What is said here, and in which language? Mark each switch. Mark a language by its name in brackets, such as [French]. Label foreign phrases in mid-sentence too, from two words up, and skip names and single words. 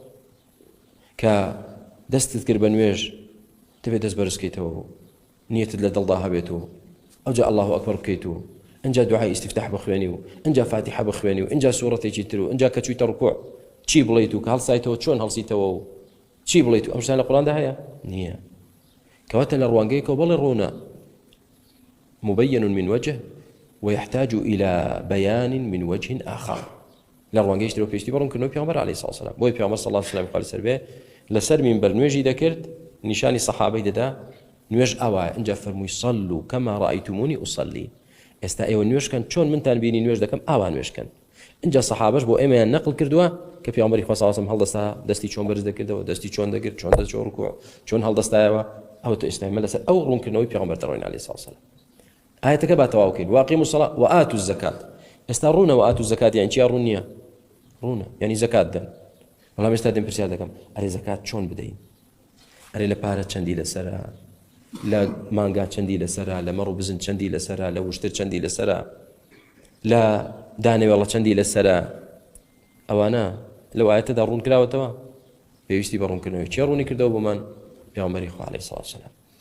[Central Kurdish] کە دەستت کرد بە نوێژ دەبێت دەست بەرزکەیتەوە نیەتت لە دڵدا هەبێت و ئەوجا [Arabic] الله ئەکبەر [Central Kurdish] بکەیت و ئەنجا دوعای ئیستیفتاح بخوێنی و ئەنجا فاتحە بخوێنی و ئەنجا سوورەتێکی تر و ئەنجا کە چوویتە ڕکوع چی بڵێیت و کە هەڵسایتەوە چۆن هەڵسیتەوە و چی بڵێیت و ئەم شتانە لە قورئاندا هەیە نییە کەواتە لە ڕوانگەیەکەوە بەڵێ ڕوونە [Arabic] مبين من وجه ويحتاج إلى بيان من وجه آخر [Central Kurdish] لە ڕوانگەیشتەوە پێویستی بە ڕوونکردنەوەی پێغەمبەر [Arabic] عەلەیهی سڵاو وسەلام [Central Kurdish] بۆی پێغەمبەر [Arabic] صلی الله علیه وسلم [Central Kurdish] قال سەر بێ لەسەر مینبەر نوێژی دەکرد نیشانی سەحابەی دەدا نوێژ ئەوایە ئەنجا فەرمووی صلوا [Arabic] كما رأيتموني أصلي [Central Kurdish] ئێستا ئێوە نوێژکەن چۆن منتان بینی نوێژ دەکەم ئاوا نوێژکەن ئەنجا سەحابەش بۆ ئێمەیان نەقڵ کردووە کە پێغەمبەری خوا [Arabic] صلی الله علیه وسلم [Central Kurdish] هەڵدەستا دەستی چۆن بەرز دەکردەوە دەستی چۆن دەگرت چۆن دەچۆ ڕکوع چۆن هەڵدەستایەوە ئەو تۆ ئێستا لەسەر ئەو ڕوونکردنەوەی پێغەمبەر دەڕۆین [Arabic] عەلەیهی سڵاو وسەلام [Central Kurdish] ئاەتەکە با تەواو بکەین [Arabic] وأقیموا الصلاة وآتوا الزکاة [Central Kurdish] ئێستا ڕوونە [Arabic] وآتوا الزکاة [Central Kurdish] یان چیا ڕوون نییە ڕوونە یعنی زەکات دەن بەڵام ئێستا دێم پرسیار دەکەم ئەرێ زەکات چۆن بدەین ئەرێ لە پارە چەندی لەسەرە لە مانگا چەندی لەسەرە لە مەڕ و بزن چەندی لەسەرە لە وشتر چەندی لەسەرە لە دانەوێڵە چەندی لەسەرە ئەوانە لەو ئاەتەدا ڕوون کراوەتەوە پێویستی بە ڕوونکردنەوەی چێ ڕوونی کردەوە بۆمان پێغەمبەری خوا [Arabic] عەلەیهی سڵاو وسەلام